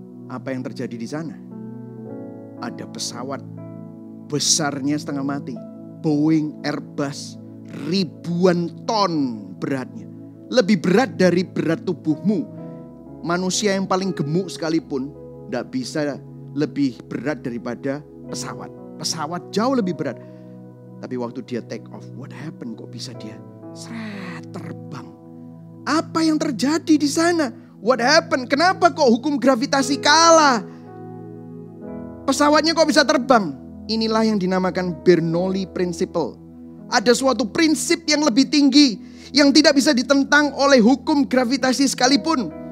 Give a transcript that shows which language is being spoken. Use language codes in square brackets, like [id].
[id] Apa yang terjadi di sana? Ada pesawat besarnya setengah mati. Boeing, Airbus, ribuan ton beratnya. Lebih berat dari berat tubuhmu. Manusia yang paling gemuk sekalipun tidak bisa lebih berat daripada pesawat. pesawat jauh lebih berat. Tapi waktu dia take off, [en] what happened? [id] Kok bisa dia terbang? Apa yang terjadi di sana? [en] What happened? [id] Kenapa kok hukum gravitasi kalah? Pesawatnya kok bisa terbang? Inilah yang dinamakan Bernoulli Principle. Ada suatu prinsip yang lebih tinggi yang tidak bisa ditentang oleh hukum gravitasi sekalipun.